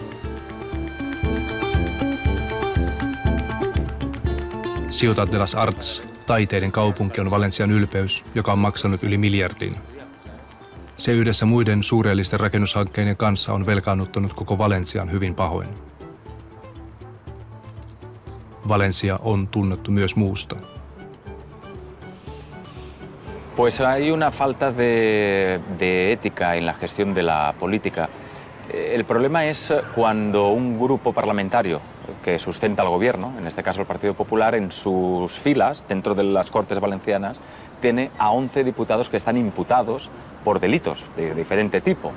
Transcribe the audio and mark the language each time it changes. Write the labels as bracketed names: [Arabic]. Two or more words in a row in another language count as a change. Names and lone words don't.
[Finnish] Ciutat de las Arts, taiteiden kaupunki, on Valencian ylpeys, joka on maksanut yli miljardin. Se yhdessä muiden suurellisten rakennushankkeiden kanssa on velkaannuttanut koko Valencian hyvin pahoin. Valencia on tunnettu myös muusta. [Spanish] Pues hay una falta de ética en la gestión de la política. El problema es cuando un grupo parlamentario que sustenta al gobierno, en este caso el Partido Popular, en sus filas, dentro de las Cortes Valencianas, tiene a 11 diputados que están imputados por delitos de diferente tipo.